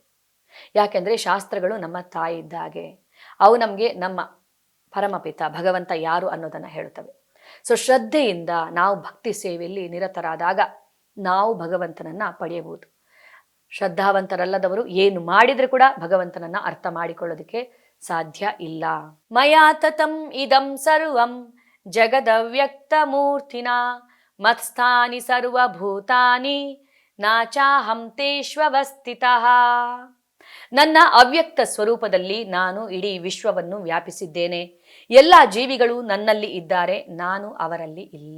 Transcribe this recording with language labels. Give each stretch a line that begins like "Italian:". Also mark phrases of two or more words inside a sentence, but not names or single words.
Kannada: ಯಾಕೆಂದ್ರೆ ಶಾಸ್ತ್ರಗಳು ನಮ್ಮ ತಾಯಿ ಇದ್ದ ಹಾಗೆ. ಅವು ನಮಗೆ ನಮ್ಮ ಪರಮಪಿತ ಭಗವಂತ ಯಾರು ಅನ್ನೋದನ್ನ ಹೇಳುತ್ತವೆ. ಸೊ ಶ್ರದ್ಧೆಯಿಂದ ನಾವು ಭಕ್ತಿ ಸೇವೆಯಲ್ಲಿ ನಿರತರಾದಾಗ ನಾವು ಭಗವಂತನನ್ನ ಪಡೆಯಬಹುದು. ಶ್ರದ್ಧಾವಂತರಲ್ಲದವರು ಏನು ಮಾಡಿದ್ರೆ ಕೂಡ ಭಗವಂತನನ್ನ ಅರ್ಥ ಮಾಡಿಕೊಳ್ಳೋದಕ್ಕೆ ಸಾಧ್ಯ ಇಲ್ಲ.
Sanskrit: ಮಯಾ ತತಂ ಇದಂ ಸರ್ವಂ ಜಗದವ್ಯಕ್ತ ಮೂರ್ತಿನ ಮತ್ಸ್ಥಾನಿ ಸರ್ವಭೂತಾನಿ ನಾಚಾಹಂ ತೇಷ್ವವಸ್ಥಿತಃ.
Kannada: ನನ್ನ ಅವ್ಯಕ್ತ ಸ್ವರೂಪದಲ್ಲಿ ನಾನು ಇಡೀ ವಿಶ್ವವನ್ನು ವ್ಯಾಪಿಸಿದ್ದೇನೆ. ಎಲ್ಲ ಜೀವಿಗಳು ನನ್ನಲ್ಲಿ ಇದ್ದಾರೆ, ನಾನು ಅವರಲ್ಲಿ ಇಲ್ಲ.